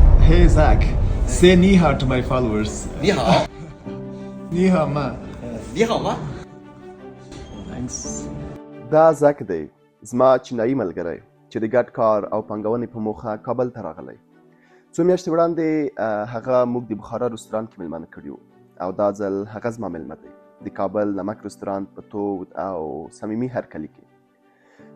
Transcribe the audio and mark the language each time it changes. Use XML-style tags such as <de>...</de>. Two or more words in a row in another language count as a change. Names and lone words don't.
<en>Hey Zach, say</en> <zh>你好</zh> <en>to my followers.</en> <zh>你好，你好吗. 你好吗？</zh> <en>Thanks.</en> <ps>دا زک دی زما چینایي ملګری چې د ګډ کار او پانګونې په موخه کابل ته راغلی. څو میاشتې وړاندې هغه موږ د بخارا رستورانت کې مېلمانه کړي وو او دا ځل هغه زما مېلمه دی د کابل نمک رستورانت په تود او صمیمي هرکلي کې.</ps>